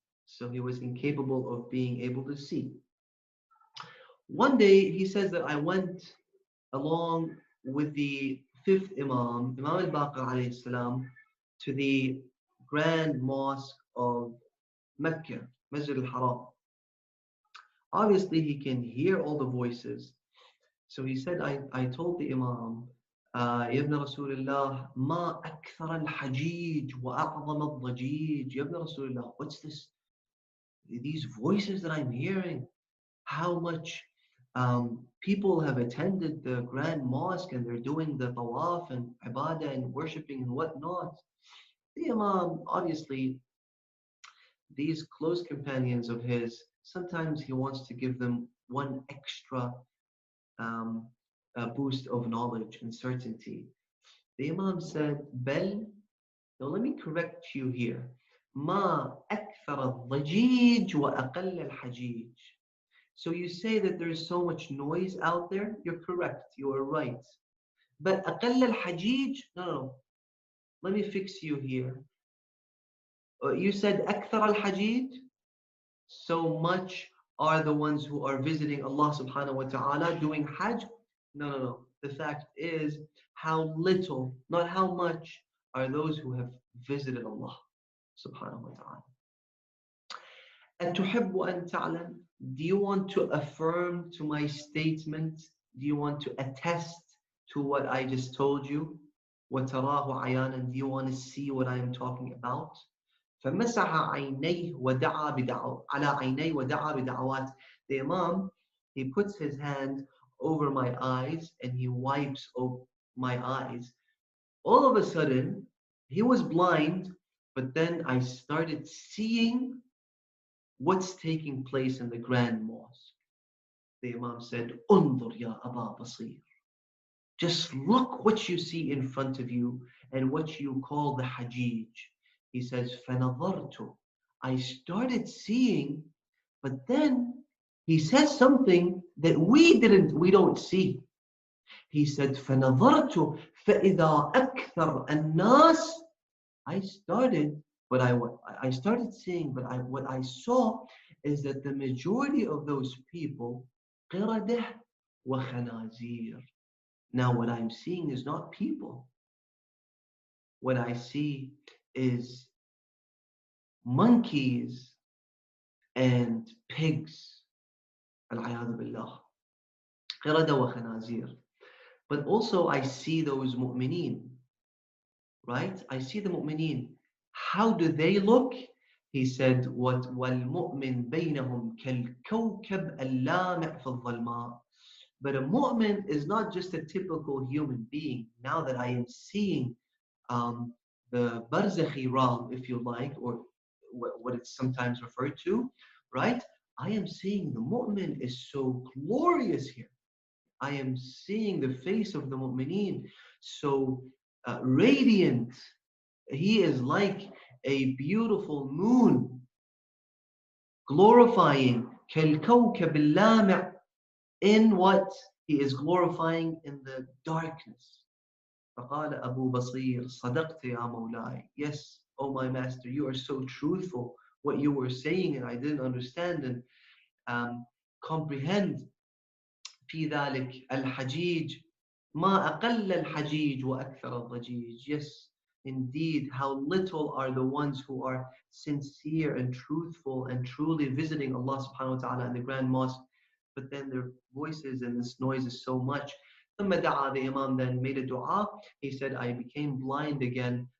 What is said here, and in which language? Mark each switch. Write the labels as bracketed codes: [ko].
[en] So he was incapable of being able to see. One day he says that I went along with the fifth Imam, Imam al-Baqir alayhi salam, to the grand mosque of Mecca, Masjid al-Haram. Obviously he can hear all the voices. So he said, I told the Imam, [ar] يا ابن رسول الله ما أكثر الحجيج وأعظم الضجيج. يا ابن رسول الله, [en] what's this? These voices that I'm hearing, how much people have attended the grand mosque and they're doing the tawaf and ibadah and worshipping and whatnot. The Imam, obviously, these close companions of his, sometimes he wants to give them one extra boost of knowledge and certainty. The Imam said, Bel, now let me correct you here. [ar] ما أكثر الضجيج وأقل الحجيج. [en] So you say that there's so much noise out there? You're correct, you are right. But [ar] أقل الحجيج, [en] no. let me fix you here. You said [ar] أكثر الحجيج, [en] so much are the ones who are visiting Allah subhanahu wa ta'ala doing Hajj. No, no, no. The fact is how little, not how much, are those who have visited Allah subhanahu wa ta'ala. [ar] أتحب أن تعلم? [en] Do you want to affirm to my statement? Do you want to attest to what I just told you? [ar] وتراه عيانا? [en] Do you want to see what I am talking about? [ar] فمسح عينيه ودعا على عينيه ودعا بدعوات. [en] The Imam, he puts his hand over my eyes and he wipes over my eyes. All of a sudden, he was blind, but then I started seeing what's taking place in the Grand Mosque. The Imam said, [ar] انظر يا أبا بصير. [en] Just look what you see in front of you and what you call the Hajij. He says, [ar] فَنَظَرْتُ. [en] I started seeing, but then he says something that we don't see. He said, [ar] فَنَظَرْتُ فَإِذَا أَكْثَرَ النَّاسِ. [en] I started, but I started seeing, but what I saw is that the majority of those people, [ar] قِرَدَةٌ وَخَنَازِيرٌ. [en] Now what I'm seeing is not people. What I see is monkeys and pigs. [ar] Al-'ayadhu billah. قِرَدَةٌ وَخَنَازِيرٌ. [en] But also I see those mu'mineen. Right? I see the mu'mineen. How do they look? He said, [ar] وَالْمُؤْمِن بَيْنَهُمْ كَالْكَوْكَبْ اللَّامِعْ فِي الظَّلْمَاءِ. [en] But a mu'min is not just a typical human being. Now that I am seeing the barzakhi realm, if you like, or what it's sometimes referred to, right? I am seeing the mu'min is so glorious here. I am seeing the face of the mu'mineen so radiant. He is like a beautiful moon, glorifying [ar] كالكوكب اللامع. [en] In what? He is glorifying in the darkness. [ar] فقال أبو بصير صدقت يا مولاي. [en] Yes, oh my master, you are so truthful. What you were saying and I didn't understand and comprehend. [ar] في ذلك الحجيج ما أقل الحجيج وأكثر الضجيج. [en] Yes, indeed, how little are the ones who are sincere and truthful and truly visiting Allah subhanahu wa ta'ala in the Grand Mosque, but then their voices and this noise is so much. [ar] ثم دعا, [en] the Imam then made a dua. He said, I became blind again.